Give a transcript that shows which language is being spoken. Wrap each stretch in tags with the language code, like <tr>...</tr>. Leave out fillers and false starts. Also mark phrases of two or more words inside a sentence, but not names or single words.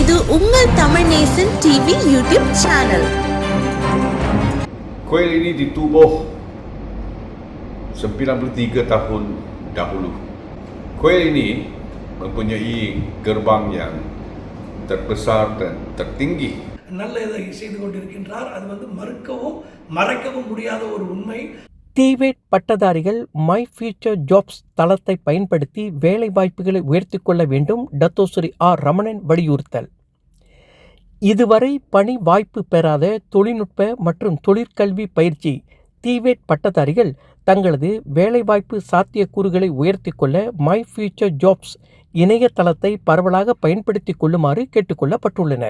<ta>உங்கள் தமிழ் நேசன்</ta> <en>TV YouTube channel.</en> <ms>Kuil ini ditubuh 93 tahun dahulu. Kuil ini mempunyai gerbang yang terbesar dan tertinggi.</ms> <ta>நல்ல இதை செய்து கொண்டிருக்கின்றார். அது மறுக்கவும் மறைக்கவும் முடியாத ஒரு உண்மை. டிவேட் பட்டதாரிகள் மை ஃபியூச்சர் ஜாப்ஸ் தளத்தை பயன்படுத்தி வேலை வாய்ப்புகளை உயர்த்திக் கொள்ள வேண்டும். டத்தோஸ்ரீ ஆர் ரமணன் வலியுறுத்தல். இதுவரை பணி வாய்ப்பு பெறாத தொழில்நுட்ப மற்றும் தொழிற்கல்வி பயிற்சி டிவேட் பட்டதாரிகள் தங்களது வேலைவாய்ப்பு சாத்தியக்கூறுகளை உயர்த்தி கொள்ள மை ஃபியூச்சர் ஜாப்ஸ் இணையதளத்தை பரவலாக பயன்படுத்தி கொள்ளுமாறு கேட்டுக்கொள்ளப்பட்டுள்ளனர்.</ta>